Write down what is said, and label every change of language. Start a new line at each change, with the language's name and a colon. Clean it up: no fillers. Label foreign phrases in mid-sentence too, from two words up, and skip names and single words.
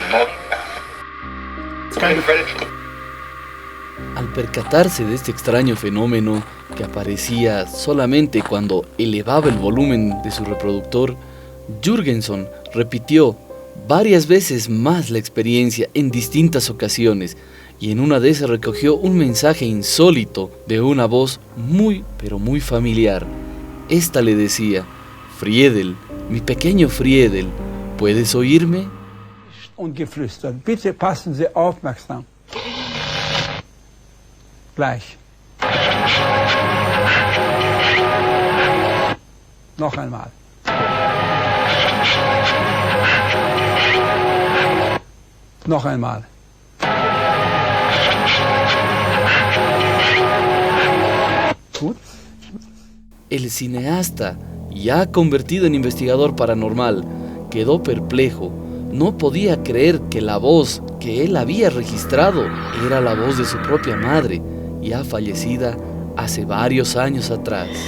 Spanish: Al percatarse de este extraño fenómeno, que aparecía solamente cuando elevaba el volumen de su reproductor, Jürgenson repitió varias veces más la experiencia en distintas ocasiones, y en una de esas recogió un mensaje insólito de una voz muy pero muy familiar. Esta le decía: Friedel, mi pequeño Friedel, ¿puedes oírme?
German: Und geflüstert. Bitte passen Sie aufmerksam. Gleich. Noch einmal. Noch einmal. Gut.
Spanish: El cineasta, ya convertido en investigador paranormal, quedó perplejo. No podía creer que la voz que él había registrado era la voz de su propia madre, ya fallecida hace varios años atrás.